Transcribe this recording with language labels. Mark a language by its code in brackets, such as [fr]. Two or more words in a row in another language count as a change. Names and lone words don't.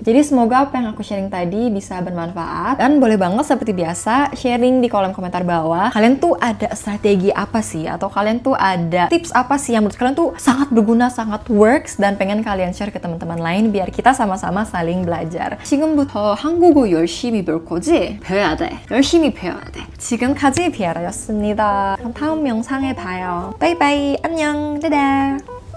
[id] Jadi semoga apa yang aku sharing tadi bisa bermanfaat, dan boleh banget seperti biasa sharing di kolom komentar bawah. Kalian tuh ada strategi apa sih, atau kalian tuh ada tips apa sih yang menurut kalian tuh sangat berguna, sangat works, dan pengen kalian share ke teman-teman lain biar kita sama-sama saling belajar. [ko] 지금부터 한국어 열심히 배울 거지? 배워야 돼. 열심히 배워야 돼. 지금까지 비아라였습니다. 그럼 다음 영상에 봐요. 바이바이. 안녕. 다다.